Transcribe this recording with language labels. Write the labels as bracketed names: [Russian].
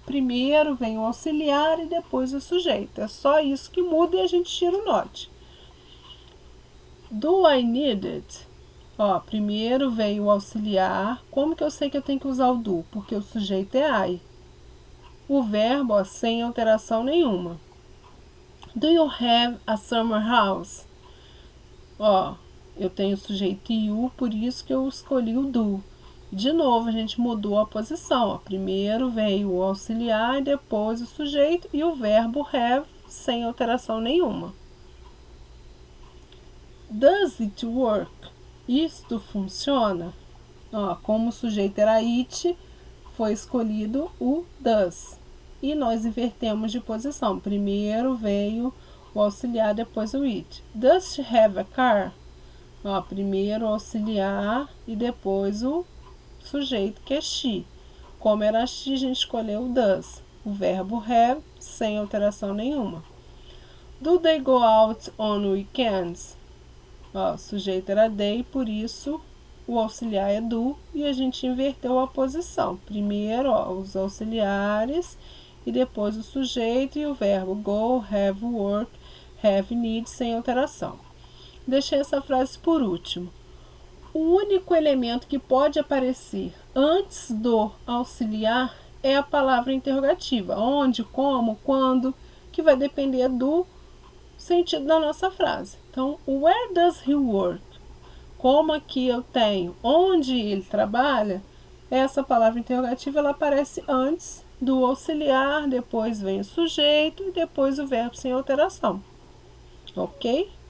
[Portuguese] Primeiro vem o auxiliar e depois o sujeito. É só isso que muda e a gente tira o not. [English] Do I need it? [Portuguese] Ó, primeiro veio o auxiliar. Como que eu sei que eu tenho que usar o do? Porque o sujeito é I. O verbo, ó, sem alteração nenhuma. [English] Do you have a summer house? [Portuguese] Ó, eu tenho o sujeito you, por isso que eu escolhi o do. De novo, a gente mudou a posição. Ó. Primeiro veio o auxiliar e depois o sujeito e o verbo have sem alteração nenhuma. [English] Does it work? [Portuguese] Isto funciona? Ó, como o sujeito era it, foi escolhido o does. E nós invertemos de posição. Primeiro veio o auxiliar, depois o it. [English] Does she have a car? [Portuguese] Ó, primeiro o auxiliar e depois o sujeito, que é she. Como era she, a gente escolheu o does. O verbo have, sem alteração nenhuma. [English] Do they go out on weekends? [Portuguese] Ó, o sujeito era they, por isso o auxiliar é do e a gente inverteu a posição. Primeiro, ó, os auxiliares e depois o sujeito e o verbo go, have, work, have, need, sem alteração. Deixei essa frase por último. O único elemento que pode aparecer antes do auxiliar é a palavra interrogativa. Onde, como, quando, que vai depender do sentido da nossa frase. [English] Então, where does he work? [Portuguese] Como aqui eu tenho onde ele trabalha, essa palavra interrogativa ela aparece antes do auxiliar, depois vem o sujeito e depois o verbo sem alteração. Ok?